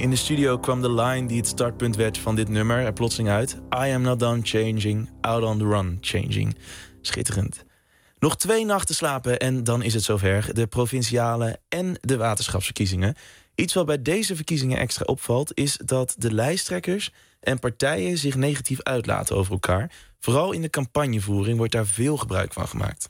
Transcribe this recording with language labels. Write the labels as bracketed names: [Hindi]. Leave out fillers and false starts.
[Dutch] In de studio kwam de line die het startpunt werd van dit nummer er plotseling uit. [English] I am not done changing, out on the run changing. [Dutch] Schitterend. Nog 2 nachten slapen en dan is het zover. De provinciale en de waterschapsverkiezingen. Iets wat bij deze verkiezingen extra opvalt is dat de lijsttrekkers en partijen zich negatief uitlaten over elkaar. Vooral in de campagnevoering wordt daar veel gebruik van gemaakt.